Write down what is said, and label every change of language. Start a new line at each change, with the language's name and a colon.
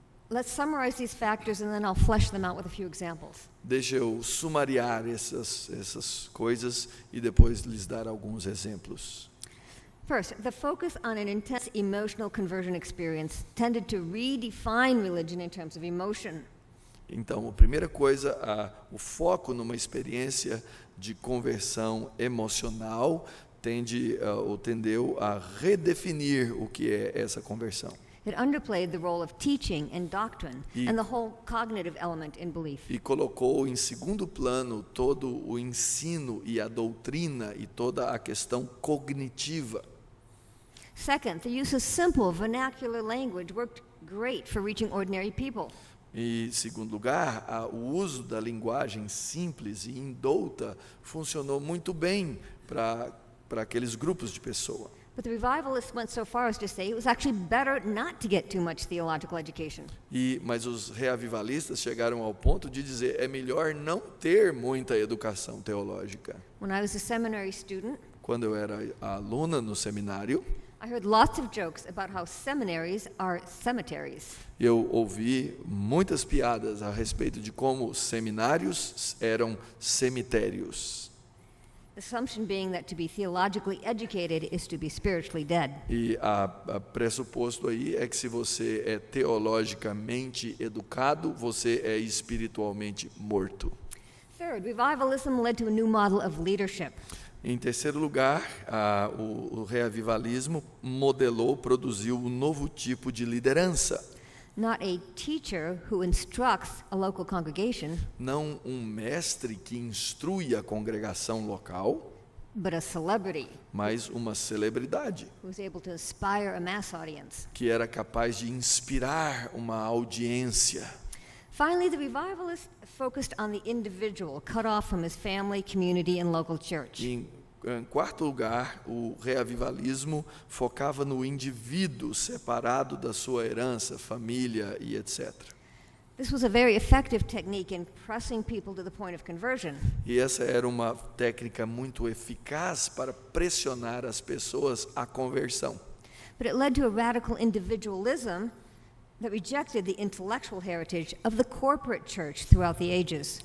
English: Let's summarize these factors and then I'll flesh them out with a few examples.
Portuguese: Deixa eu sumariar essas coisas e depois lhes dar alguns exemplos.
English: First, the focus on an intense emotional conversion experience tended to redefine religion in terms of emotion.
Portuguese: Então, a primeira coisa, o foco numa experiência de conversão emocional tendeu a redefinir o que é essa conversão.
English: It underplayed the role of teaching and doctrine and the whole cognitive element in belief.
Portuguese: E colocou em segundo plano todo o ensino e a doutrina e toda a questão cognitiva.
English: Second, the use of simple vernacular language worked great for reaching ordinary people.
Portuguese: E, em segundo lugar, o uso da linguagem simples e indouta funcionou muito bem para aqueles grupos de pessoas.
English: But the revivalists went so far as to say it was actually better not to get too much theological education.
Portuguese: Mas os reavivalistas chegaram ao ponto de dizer é melhor não ter muita educação teológica.
English: When I was a seminary student,
Portuguese: Quando eu era aluna no seminário,
English: I heard lots of jokes about how seminaries are cemeteries.
Portuguese: eu ouvi muitas piadas a respeito de como seminários eram cemitérios.
English: The assumption being that to be theologically educated is to be spiritually dead.
Portuguese: E a pressuposto aí é que se você é teologicamente educado, você é espiritualmente morto.
English: Third, revivalism led to a new model of leadership.
Portuguese: Em terceiro lugar, o reavivalismo produziu um novo tipo de liderança.
English: Not a teacher who instructs a local congregation,
Portuguese: Não um mestre que instrui a congregação local,
English: but a celebrity
Portuguese: mas uma celebridade
English: who was able to inspire a mass audience.
Portuguese: que era capaz de inspirar uma audiência.
English: Finally, the revivalists focused on the individual, cut off from his family, community, and local church.
Portuguese: Em quarto lugar, o reavivalismo focava no indivíduo separado da sua herança, família e etc.
English: This was a very effective technique in pressing people to the point of conversion.
Portuguese: E essa era uma técnica muito eficaz para pressionar as pessoas à conversão.
English: But it led to a radical individualism that rejected the intellectual heritage of the corporate church throughout the ages.